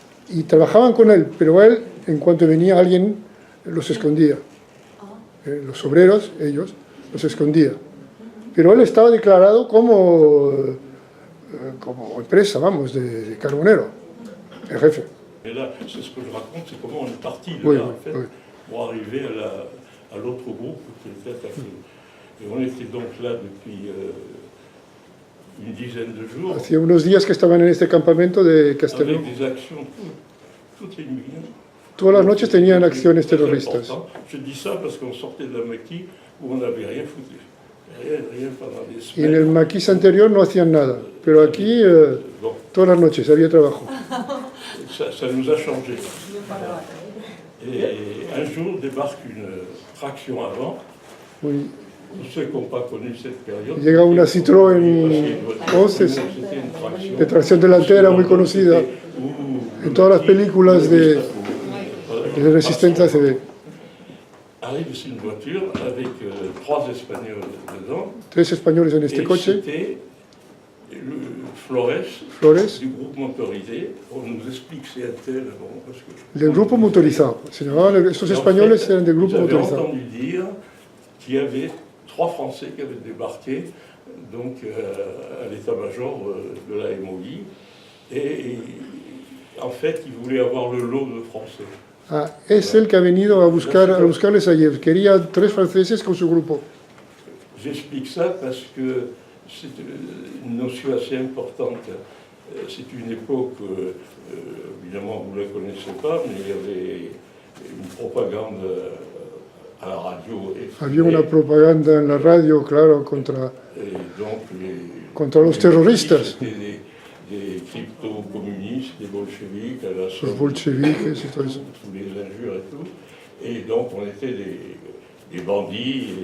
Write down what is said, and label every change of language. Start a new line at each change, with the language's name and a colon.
Spanish: Y trabajaban con él, pero él, en cuanto venía alguien, los escondía. Los obreros, ellos, los escondía. Pero él estaba declarado como empresa, vamos, de carbonero, el jefe.
French: Et là, c'est ce que je raconte, c'est comment on est parti de là, en fait, pour arriver à l'autre groupe qui était attaqué. Et on était donc là depuis une dizaine de jours.
Spanish: Hacía unos días que estaban en este campamento de Castelló.
French: Avec des actions toutes les nuits.
Spanish: Todas las noches tenían acciones terroristas.
French: Je dis ça parce qu'on sortait de la maquis où on n'avait rien foutu. Rien pendant des semaines.
Spanish: Y en el maquis anterior no hacían nada, pero aquí todas las noches había trabajo.
French: Ça nous a changé. Et un jour débarque une traction avant. Oui. Pour ceux qui n'ont pas connu cette période.
Spanish: Llega una Citroën 11 de tracción delantera muy conocida en todas las películas de resistencia se ve.
French: Arrive une voiture avec 3 Espagnols dedans.
Spanish: 3 españoles en este coche.
French: C'était Flores du groupe motorisé. On nous explique c'est un tel. Bon, parce que
Spanish: del grupo motorizado. Se llamaban, estos españoles eran del grupo motorizado.
French: J'ai entendu dire qu'il y avait 3 Français qui avaient débarqué donc à l'état-major de la MOI. Et en fait, il voulait avoir le lot de Français.
Spanish: Ah, es el que ha venido a buscarles ayer. Quería 3 franceses con su grupo.
French: J'explique ça parce que c'est une notion assez importante. C'est une époque, évidemment vous ne la connaissez pas, mais il y avait une propagande à la radio.
Spanish: Había una propaganda en la radio, claro, contra los terroristas.
French: Des crypto-communistes, des bolcheviques, à la
Spanish: Los bolcheviques y todo eso.
French: tous les injures et tout. Et donc on était des bandits.